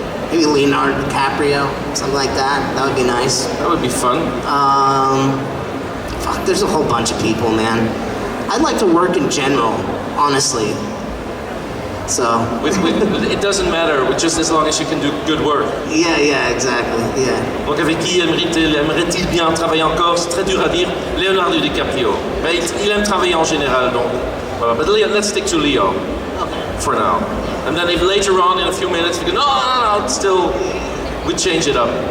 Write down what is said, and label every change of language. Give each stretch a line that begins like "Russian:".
English: Maybe Leonardo DiCaprio, something like that. That would be nice. That would be fun. Fuck, there's a whole bunch of people, man. I'd like to work in general, honestly. So. It doesn't matter, just as long as you can do good work. Yeah, exactly. Yeah.
French: Donc avec qui aimerait-il bien travailler encore? C'est très dur à dire. Leonardo DiCaprio. Mais il aime travailler en général, donc.
English: Voilà. But let's stick to Leo. For now. And then if later on in a few minutes we go, no, still, we change it up.